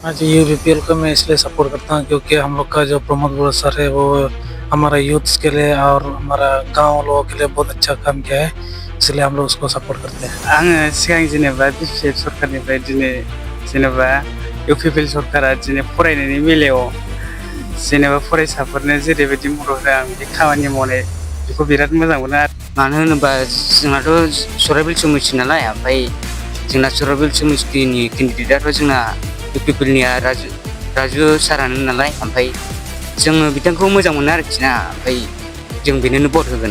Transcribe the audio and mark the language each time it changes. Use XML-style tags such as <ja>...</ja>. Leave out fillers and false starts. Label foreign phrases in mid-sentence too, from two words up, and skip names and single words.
<hi>हाँ जी, यूपीपीएल को मैं इसलिए सपोर्ट करता हूँ क्योंकि हम लोग का जो प्रमोद बड़ो सर है वो हमारा यूथ्स के लिए और हमारा गांव लोगों के लिए बहुत अच्छा काम किया है, इसलिए हम लोग उसको सपोर्ट करते हैं।</hi> <brx>आङो सिगां जेनेबा बिपिएफ सरकारनिफ्राय दिनै जेनेबा इउपिपिएल सरकारा दिनै फरायनायनि बेलायाव जेनेबा फरायसाफोरनो जेरैबायदि मदद होदों आं बे खामानि मावनाय बेखौ बिराद मोजां मोनो आरो। मानो होनोबा जोंनाथ' सराइबिल समिति नालाय, ओमफ्राय जोंना सराइबिल समितिनि केन्डिडेटआथ' जोंना इउपिपिएलनिया राजु सारानो नालाय, ओमफ्राय जोङो बिथांखौ मोजां मोनो आरोखि ना, ओमफ्राय जों बेनोनो भट होगोन।</brx>